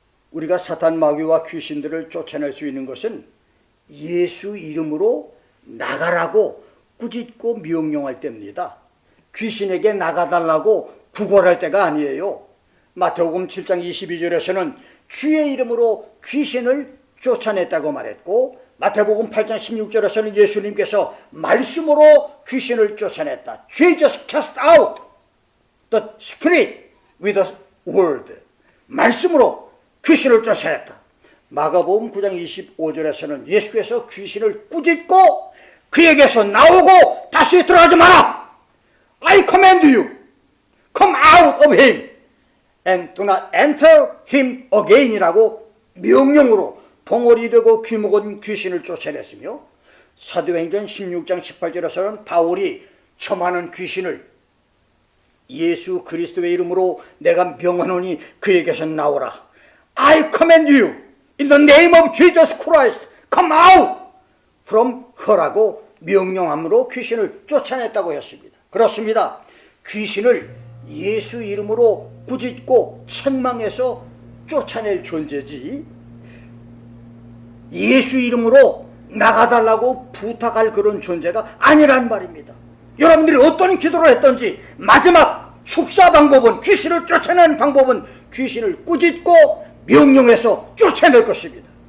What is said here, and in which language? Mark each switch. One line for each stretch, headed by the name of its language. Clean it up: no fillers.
Korean: 우리가 사탄 마귀와 귀신들을 쫓아낼 수 있는 것은 예수 이름으로 나가라고 꾸짖고 명령할 때입니다. 귀신에게 나가달라고 구걸할 때가 아니에요. 마태복음 7장 22절에서는 주의 이름으로 귀신을 쫓아냈다고 말했고, 마태복음 8장 16절에서는 예수님께서 말씀으로 귀신을 쫓아냈다.
English: Jesus cast out the spirit with a word.
Korean: 말씀으로 귀신을 쫓아냈다. 마가복음 9장 25절에서는 예수께서 귀신을 꾸짖고 그에게서 나오고 다시 들어가지 마라.
English: I command you, come out of him and do not enter him again
Korean: 이라고 명령으로 봉오리 되고 귀먹은 귀신을 쫓아냈으며, 사도행전 16장 18절에서는 바울이 처하는 귀신을 예수 그리스도의 이름으로 내가 명하노니 그에게서 나오라.
English: I command you in the name of Jesus Christ, come out from her라고
Korean: 명령함으로 귀신을 쫓아냈다고 했습니다. 그렇습니다. 귀신을 예수 이름으로 꾸짖고 책망해서 쫓아낼 존재지 예수 이름으로 나가달라고 부탁할 그런 존재가 아니란 말입니다. 여러분들이 어떤 기도를 했던지 마지막 축사 방법은, 귀신을 쫓아내는 방법은 귀신을 꾸짖고 명령해서 쫓아낼 것입니다.